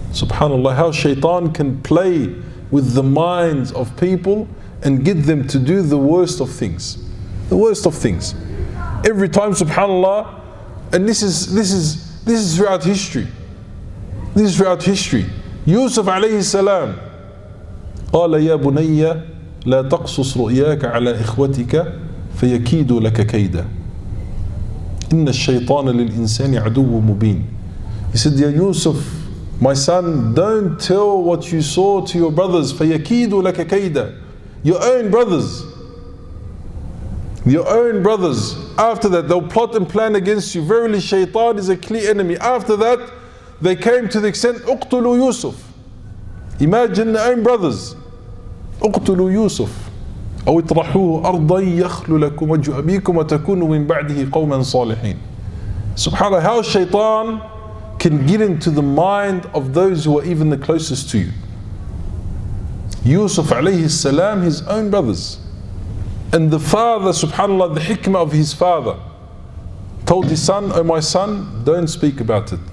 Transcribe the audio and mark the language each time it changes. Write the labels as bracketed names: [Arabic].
[English] Subhanallah, how shaitan can play with the minds of people and get them to do the worst of things. The worst of things. Every time, subhanallah, and this is throughout history. This is throughout history. [Arabic] Yusuf alayhi salam, قال يا بني لا تقصص رؤياك على إخوتك فيكيدوا لك كيدا إن الشيطان للإنسان عدو مبين. [English] He said, Ya Yusuf, my son, don't tell what you saw to your brothers. [Arabic] فيكيدوا لك كيدا. [English] Your own brothers. Your own brothers. After that, they'll plot and plan against you. Verily, shaitan is a clear enemy. After that, they came to the extent, [Arabic] اقتلوا [English] Yusuf. Imagine their own brothers. [Arabic] اقتلوا يوسف أو اطرحوه أرضا يخل لكم وجه أبيكم وتكونوا من بعده قوما صالحين. [English] Subhanallah, how shaitan can get into the mind of those who are even the closest to you. Yusuf alayhi salam, his own brothers. And the father, subhanallah, the hikmah of his father, told his son, oh my son, don't speak about it.